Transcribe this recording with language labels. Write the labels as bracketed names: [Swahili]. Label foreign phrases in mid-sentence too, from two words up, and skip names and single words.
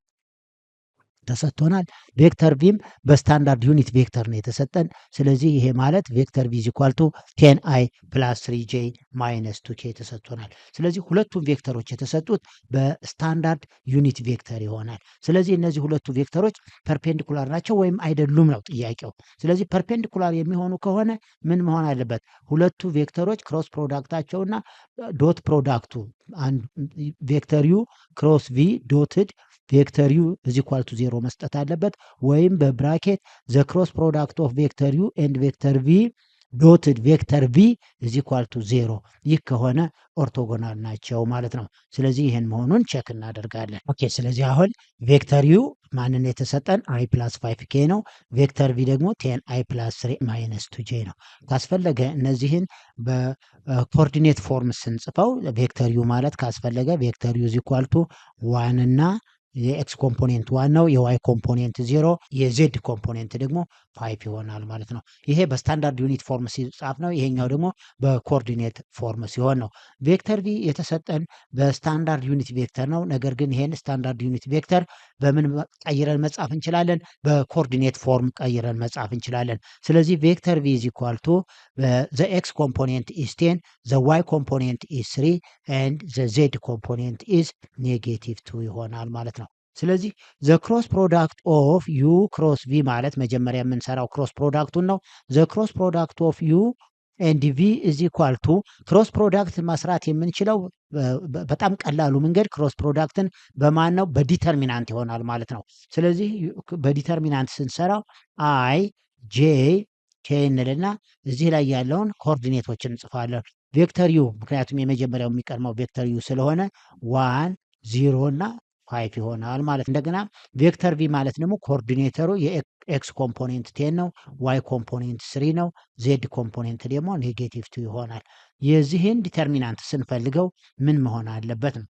[Amharic] ተሰጥቶናል። [English] Vector V standard unit vector [Amharic] ነው የተሰጠን። ስለዚህ ይሄ ማለት [English] vector V equal to 10i plus 3j minus 2k [Amharic] ተሰጥቶናል። ስለዚህ ሁለቱም ቬክተሮች የተሰጡት [English] standard unit vector [Amharic] ይሆናል። ስለዚህ እነዚህ ሁለቱ ቬክተሮች ፐርፔንዲኩላር ናቸው ወይም አይደሉም ነው ጥያቄው። ስለዚህ ፐርፔንዲኩላር የሚሆኑ ከሆነ ምን መሆን አለበት? ሁለቱ ቬክተሮች [English] cross product and dot product vector U cross V dotted vector U is equal to 0 [Amharic] መስጠት አለበት። ወይም በብራኬት [English] the cross product of vector U and vector V dotted vector V is equal to 0። [Amharic] ይህ ከሆነ ኦርቶጎናል ናቸው ማለት ነው። ስለዚህ ይህን መሆኑን ቼክ እናደርጋለን። ኦኬ። ስለዚህ አሁን [English] vector U [Amharic] ማንን የተሰጠን [English] i plus 5k ነው። vector V ደግሞ 10i plus 3 minus 2j ነው። [Amharic] ካስፈለገ እነዚህን [English] coordinate form ስንጽፈው vector U [Amharic] ማለት ካስፈለገ [English] vector U is equal to 1 [Amharic] እና [English] x component [Amharic] 1 ነው፣ [English] y component [Amharic] 0፣ [English] z component [Amharic] ደግሞ 5 ይሆናል ማለት ነው። ይሄ [English] standard unit form [Amharic] ሲጻፍ ነው። ይሄኛው ደግሞ [English] coordinate form [Amharic] ሲሆን ነው። [English] vector V [Amharic] የተሰጠን [English] standard unit vector [Amharic] ነው። ነገር ግን ይሄን [English] standard unit vector [Amharic] በምን ቀይረን መጻፍ እንችላለን? [English] coordinate form [Amharic] ቀይረን መጻፍ እንችላለን። [English] ስለዚህ vector V is equal to the x component is 10, the y component is 3 and the z component is -2 [Amharic] ይሆናል ማለት ነው። ስለዚህ [English] the cross product of U cross V [Amharic] ማለት መጀመሪያ የምንሰራው [English] cross product ነው። the cross product of U and V is equal to cross product [Amharic] መስራት የምንችለው በጣም ቀላሉ መንገድ [English] cross product [Amharic] በማን ነው? በዲተርሚናንት ይሆናል ማለት ነው። ስለዚህ በዲተርሚናንት ስንሰራው [English] i j k [Amharic] እንልና እዚህ ላይ ያለውን ኮኦርዲኔቶችን እንጽፋለን። [English] vector U [Amharic] ምክንያቱም የመጀመሪያው የሚቀድመው [English] vector U [Amharic] ስለሆነ 1 0 እና 5 ይሆናል ማለት። እንደገና [English] vector V [Amharic] ማለት ደግሞ ኮኦርዲኔተሩ [English] x component [Amharic] 10 ነው፣ [English] y component [Amharic] 3 ነው፣ [English] z component [Amharic] ደግሞ -2 ይሆናል። የዚህን ዲተርሚናንት ስንፈልገው ምን መሆን አለበት ነው?